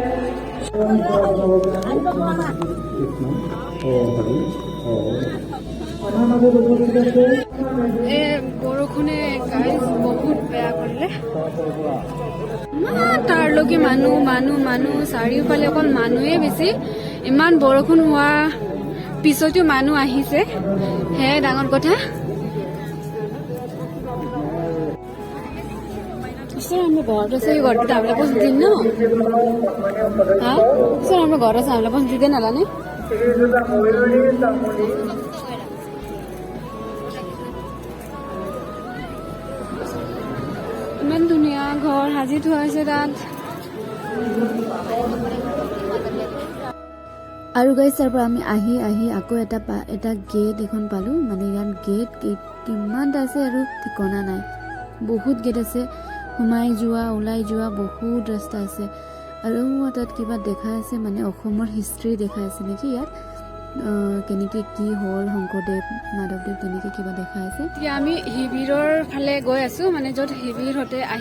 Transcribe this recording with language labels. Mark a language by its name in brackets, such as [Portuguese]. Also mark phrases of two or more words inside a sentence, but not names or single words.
[Assamese] বৰষুণে গাইজ বহুত বেয়া কৰিলে তাৰলৈকে মানুহ চাৰিওফালে অকল মানুহে বেছি ইমান বৰষুণ হোৱা পিছতো মানুহ আহিছে সেয়াই ডাঙৰ কথা [Nepali] हाम्रो घर रहेछ यो घरबाट हामीलाई बस्नु दिन्न सर हाम्रो घर रहेछ हामीलाई बस्नु दिँदैन होला नि [Assamese] ইমান ধুনীয়া ঘৰ সাজি থোৱা হৈছে তাত আৰু গাইজ তাৰ পৰা আমি আহি আকৌ এটা গেট এখন পালোঁ মানে ইয়াত গেট কিমানটা আছে আৰু ঠিকনা নাই বহুত গেট আছে সোমাই যোৱা ওলাই যোৱা বহুত ৰাস্তা আছে আৰু তাত কিবা দেখাই আছে মানে অসমৰ হিষ্ট্ৰী দেখাই আছে নেকি ইয়াত কেনেকৈ কি হ'ল শংকৰদেৱ মাধৱদেৱ তেনেকৈ কিবা দেখাই আছে এতিয়া আমি শিবিৰৰ ফালে গৈ আছোঁ মানে য'ত শিবিৰহঁতে